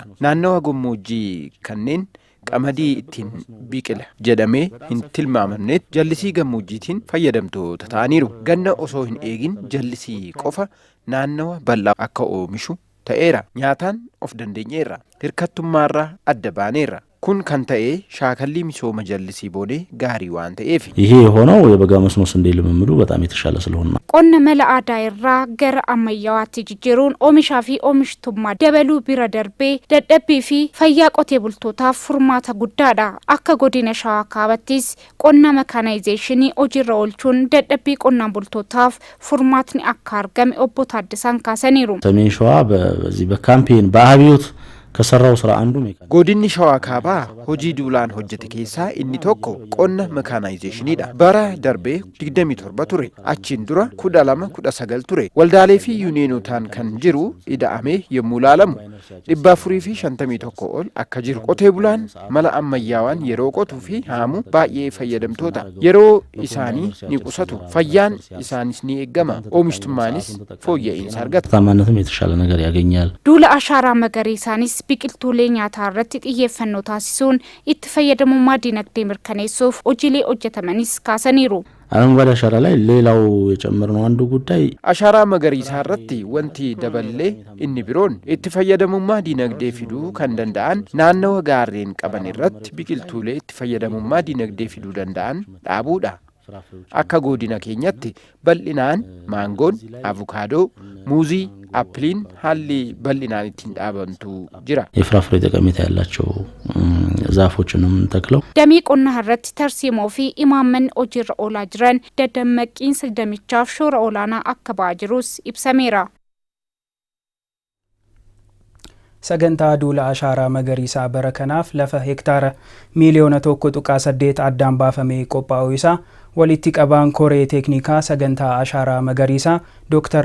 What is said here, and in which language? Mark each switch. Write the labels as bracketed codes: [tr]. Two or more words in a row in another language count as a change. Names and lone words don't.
[om] Naannawa gammoojjii kanneen qamadii ittiin biqila jedhamee hin tilmaamamneet jallisii gammoojjiitiin fayyadamtoota ta'aniiru. Ganna osoo hin eegin jallisii qofa naannawa bal'aa akka oomishu ta'eera. Nyaataan of dandeenyeerra. Hirkattummaarraa adda baaneerra. kun kan ta'e shaakallii misooma jallisii boodee gaarii waan ta'eef [am] ይሄ የሆነው የበጋ መስኖ ስንዴ ልምምዱ በጣም የተሻለ ስለሆነ [om] qonna mala aadaa irraa gara ammayyawaatti jijjiiruun oomishaa fi oomishtummaa dabaluu bira darbee dadhabbii fi fayyaa qotee bultootaaf furmaata guddaadha. Akka godina Shawaa Kaabattis qonna mekanaayzeeshinii hojiirra oolchuun dadhabbii qonnaan bultootaaf furmaatni akka argame obbo Taaddasaan kaasaniiru. [am] ሰሜን ሸዋ በዚህ በካምፔን በአብዮት ከሰራው ስራ አንዱ ሜካኒክ [om] godinni shawaa kaabaa hojii duulaan hojjete keessaa inni tokko qonna mekaanaayzeeshiniidha. bara darbee 27 ture achiin dura 12-19 ture waldaalee fi yuuniyonotaan kan jiru ida'amee yommuu laalamu 451 ol akka jiru qotee bulaan mala ammayyaawaan yeroo qotuu fi haamu baay'ee fayyadamtoota yeroo isaanii ni qusatu fayyaan isaanis ni eeggama oomishtummaanis fooyya'insa argata [am] ታማነትም የተሻለ ነገር ያገኛል [om] duula ashaaraa magariisaanis biqiltuulee nyaataa irratti xiyyeeffannoo taasisuun itti fayyadamummaa dinagdee mirkaneessuuf hojiilee hojjetamanis kaasaniiru. [am] አረንጓዴ አሻራ ላይ ሌላው የጨመርነው አንዱ ጉዳይ [om] ashaaraa magariisaa irratti wanti daballee inni biroon itti fayyadamummaa dinagdee fiduu kan danda'an naannawa gaarreen qaban irratti biqiltuulee itti fayyadamummaa dinagdee fiduu danda'an dhaabuudha. akka godina keenyatti bal'inaan maangoon, avukaadoo, muuzii, appiliin haalli bal'inaan ittiin dhaabantu jira. [am] የፍራፍሬ ጠቀሜታ ያላቸው ዛፎችንም ተክለው [om] damii qonnaa irratti tarsiimoo fi imaammanni hojiirra oolaa jiran daddammaqiinsa damichaaf shoora olaanaa akka ba'aa jirus ibsameera. sagantaa duula ashaaraa magariisaa bara kanaaf lafa hektaara miiliyoona 1.8 addaan baafamee qophaa'uu isaa walitti qabaan koree teeknikaa sagantaa ashaaraa magariisaa Dr.